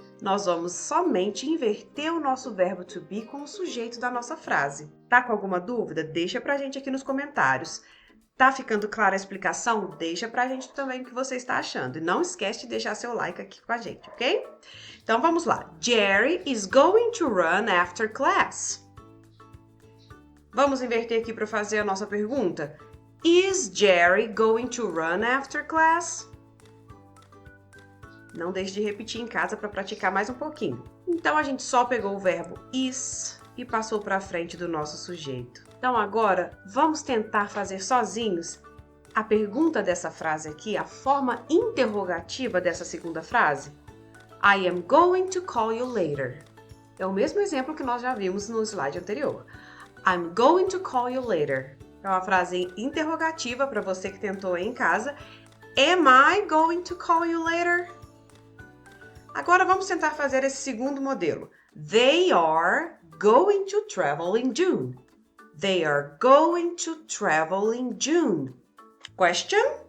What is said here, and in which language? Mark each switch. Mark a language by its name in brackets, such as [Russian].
[Portuguese] Nós vamos somente inverter o nosso verbo to be com o sujeito da nossa frase. Tá com alguma dúvida? Deixa pra gente aqui nos comentários. Tá ficando clara a explicação? Deixa pra gente também o que você está achando. E não esquece de deixar seu like aqui com a gente, ok? Então vamos lá. [English] Jerry is going to run after class. [Portuguese] Vamos inverter aqui para fazer a nossa pergunta. [English] Is Jerry going to run after class? [Portuguese] Não deixe de repetir em casa para praticar mais um pouquinho. Então, a gente só pegou o verbo is e passou para frente do nosso sujeito. Então, agora, vamos tentar fazer sozinhos a pergunta dessa frase aqui, a forma interrogativa dessa segunda frase. [English] I am going to call you later. [Portuguese] É o mesmo exemplo que nós já vimos no slide anterior. [English] I'm going to call you later. [Portuguese] É uma frase interrogativa para você que tentou aí em casa. [English] Am I going to call you later? [Portuguese] Agora vamos tentar fazer esse segundo modelo. [English] They are going to travel in June. They are going to travel in June. Question?